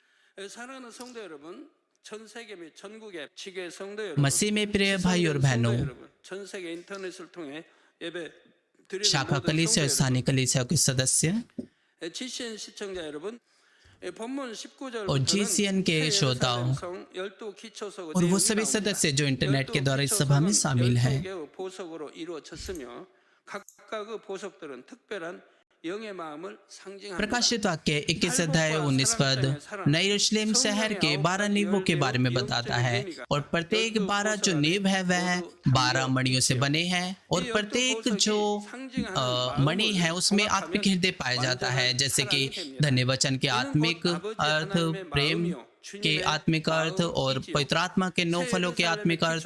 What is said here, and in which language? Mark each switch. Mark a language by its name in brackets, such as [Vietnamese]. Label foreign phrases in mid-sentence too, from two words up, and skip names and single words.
[Korean] 사랑하는 성도 여러분, 전 세계 및 전국의 지교회 성도 여러분, [Hindi] मसीह में प्रिय भाई और [Korean] 성도 [Hindi] बहनों, [Korean] 여러분, 전 세계 인터넷을 통해 예배 드리는 [Hindi] शाखा [Korean] 모든 [Hindi] कलीसिया [Korean] 성도 [Hindi] और स्थानीय [Korean] 여러분, [Hindi] कलीसिया के सदस्य [Korean] GCN 시청자 여러분, 본문 [Hindi] और [Korean] 19절부터는 [Hindi] GCN के श्रोताओं [Korean] 성 12기초석 [Hindi] और वो [Korean] 내용이 [Hindi] सभी [Korean] 나옵니다. [Hindi] सदस्य जो इंटरनेट के द्वारा इस सभा में शामिल हैं। [Korean] 12개의 보석으로 이루어졌으며 각각의 보석들은 특별한 영의 마음을 상징합니다. [Hindi] प्रकाशित वाक्य 21 अध्याय 19 पद नई यरूशलेम शहर के 12 नींवों के बारे में बताता है और प्रत्येक 12 जो नींव है वह 12 मणियों से बने हैं और प्रत्येक जो मणि है उसमें आत्मिक हृदय पाया जाता है, जैसे कि धन्य वचन के आत्मिक अर्थ, प्रेम के आत्मिक अर्थ और पवित्र आत्मा के 9 फलों के आत्मिक अर्थ।